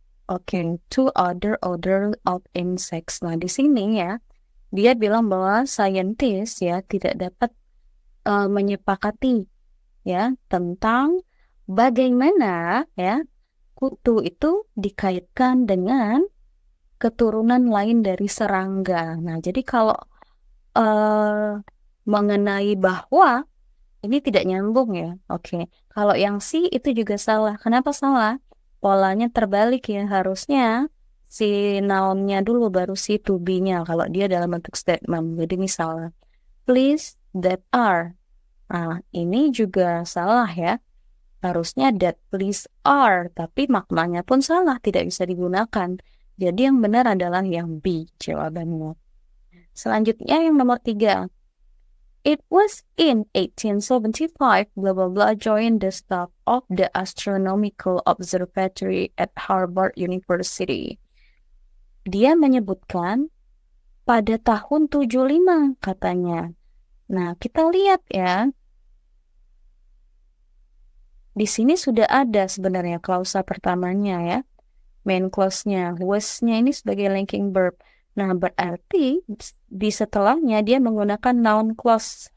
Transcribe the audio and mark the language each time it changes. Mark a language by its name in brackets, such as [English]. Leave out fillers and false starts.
[English] Oke, to other order of insects. [Indonesian] Nah, di sini ya, dia bilang bahwa scientist ya tidak dapat menyepakati ya tentang bagaimana ya kutu itu dikaitkan dengan keturunan lain dari serangga. Nah, jadi kalau mengenai bahwa ini tidak nyambung ya. Oke. Kalau yang C itu juga salah. Kenapa salah? Polanya terbalik ya. Harusnya si noun-nya dulu baru si to be-nya kalau dia dalam bentuk statement. Jadi misalnya, [English] please that are. [Indonesian] Nah, ini juga salah ya. Harusnya [English] that please are, [Indonesian] tapi maknanya pun salah, tidak bisa digunakan. Jadi yang benar adalah yang B jawabannya. Selanjutnya yang nomor 3. [English] It was in 1875, blah blah blah, joined the staff of the Astronomical Observatory at Harvard University. [Indonesian] Dia menyebutkan pada tahun 75 katanya. Nah, kita lihat ya. Di sini sudah ada sebenarnya klausa pertamanya ya. Main clause-nya, was-nya ini sebagai linking verb. Nah, berarti di setelahnya dia menggunakan noun clause.